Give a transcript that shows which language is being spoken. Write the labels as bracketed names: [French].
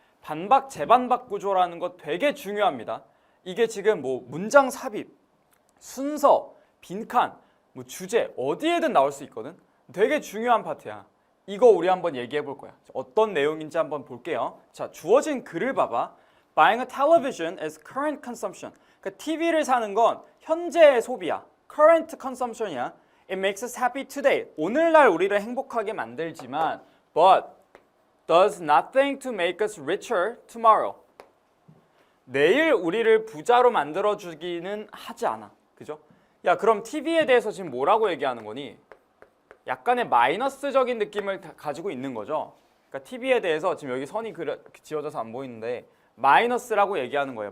[Korean] 반박, 재반박 구조라는 거 되게 중요합니다. 이게 지금 뭐 문장 삽입, 순서, 빈칸, 뭐 주제 어디에든 나올 수 있거든. 되게 중요한 파트야. 이거 우리 한번 얘기해 볼 거야. 어떤 내용인지 한번 볼게요. 자, 주어진 글을 봐봐. [English] Buying a television is current consumption. [Korean] 그러니까 TV를 사는 건 현재의 소비야. [English] current consumption이야. It makes us happy today. [Korean] 오늘날 우리를 행복하게 만들지만 [English] but does nothing to make us richer tomorrow. [Korean] 내일 우리를 부자로 만들어주기는 하지 않아. 그죠? 야, 그럼 TV에 대해서 지금 뭐라고 얘기하는 거니? 약간의 마이너스적인 느낌을 가지고 있는 거죠. 그러니까 TV에 대해서 지금 여기 선이 지워져서 안 보이는데 마이너스라고 얘기하는 거예요.